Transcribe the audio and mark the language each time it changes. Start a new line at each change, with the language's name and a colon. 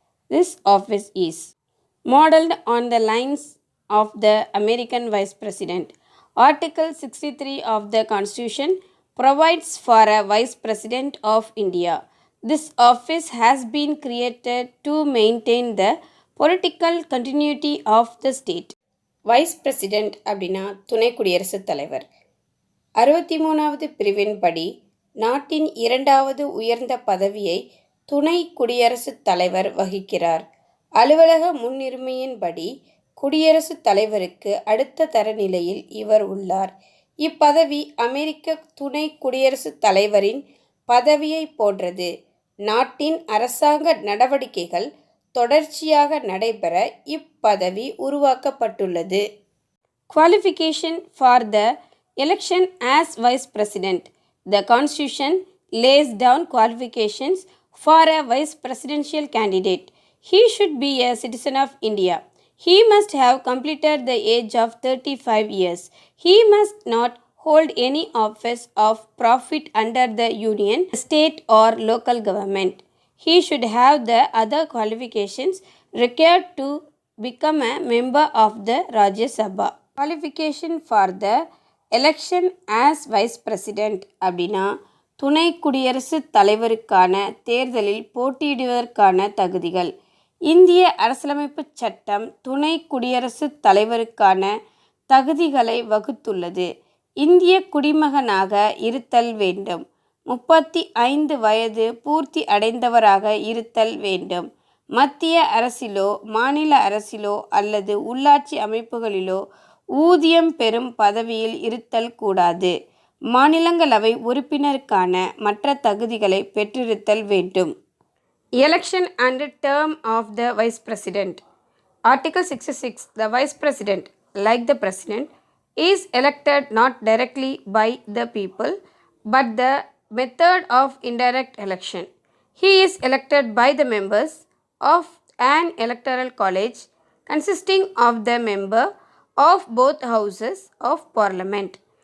English: This office is modeled on the lines of the American Vice President. Article 63 of the Constitution provides for a Vice President of India. This office has been created to maintain the political continuity of the state.
Tamil: Vice president அப்படின்னா துணை குடியரசுத் தலைவர். 63வது பிரிவின்படி நாட்டின் இரண்டாவது உயர்ந்த பதவியை துணை குடியரசுத் தலைவர் வகிக்கிறார். அலுவலக முன்னுரிமையின்படி குடியரசுத் தலைவருக்கு அடுத்த தரநிலையில் இவர் உள்ளார். இப்பதவி அமெரிக்க துணை குடியரசுத் தலைவரின் பதவியை போன்றது. நாட்டின் அரசாங்க நடவடிக்கைகள் தொடர்ச்சியாக நடைபெற இப்பதவி உருவாக்கப்பட்டுள்ளது.
English: Qualification for the election as Vice President. The Constitution lays down qualifications for a Vice Presidential candidate. He should be a citizen of India. He must have completed the age of 35 years. He must not hold any office of profit under the union, state or local government. He should have the other qualifications required to become a member of the Rajya Sabha. Qualification for the election as Vice President
Tamil: அப்படின்னா துணை குடியரசுத் தலைவருக்கான தேர்தலில் போட்டியிடுவதற்கான தகுதிகள். இந்திய அரசியலமைப்பு சட்டம் துணை குடியரசுத் தலைவருக்கான தகுதிகளை வகுத்துள்ளது. இந்திய குடிமகனாக இருத்தல் வேண்டும். 35 வயது பூர்த்தி அடைந்தவராக இருத்தல் வேண்டும். மத்திய அரசிலோ மாநில அரசிலோ அல்லது உள்ளாட்சி அமைப்புகளிலோ ஊதியம் பெறும் பதவியில் இருத்தல் கூடாது. மாநிலங்களவை உறுப்பினருக்கான மற்ற தகுதிகளை பெற்றிருத்தல் வேண்டும்.
English: Election and term of the Vice President. Article 66. The Vice President, like the President, is elected not directly by the people, but the method of indirect election. He is elected by the members of an electoral college consisting of the member of both houses of parliament.